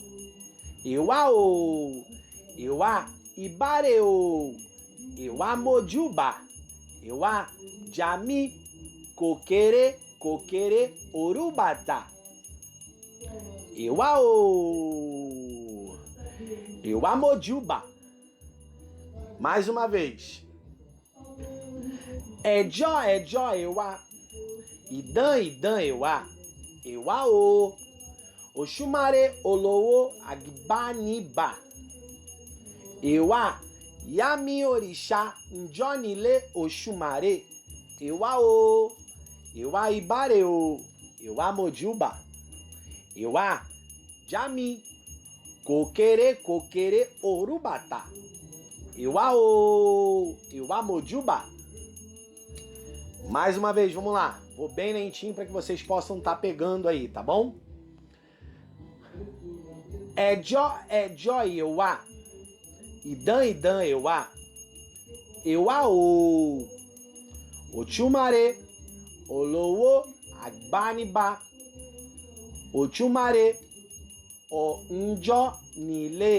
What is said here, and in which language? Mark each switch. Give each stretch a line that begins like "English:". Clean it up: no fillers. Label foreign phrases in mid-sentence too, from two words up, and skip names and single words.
Yoruba: Euaô. Euá ibareô. Euá mojuba. Euá jami coquere coquere orubata. Euaô. Euá mojuba.
Portuguese: Mais uma vez.
Yoruba: Ejó, ejó, euá. Idã, idã, euá. Euaô. Oxumaré, olowô, agbanibá. Euá, yami orixá, njonile, oxumaré. Euaô. Euá ibareô. Euá mojuba. Euá, jami, coquere, coquere, orubata. Euaô. Euá mojuba.
Portuguese: Mais uma vez, vamos lá. Vou bem lentinho para que vocês possam estar pegando aí, tá bom?
Yoruba: Ejó, ejó, euá. Idã, idã, euá. Euaô. Oxumaré, olowô, agbanibá. Oxumaré, onjonile.